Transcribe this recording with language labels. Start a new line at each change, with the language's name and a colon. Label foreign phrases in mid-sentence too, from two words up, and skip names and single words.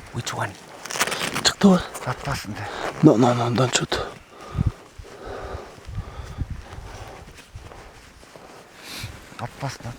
English: Which one?
Kyrgyz: Чыктыбы? Атпасын да.
English: No, don't shoot.
Kyrgyz: Атпасын.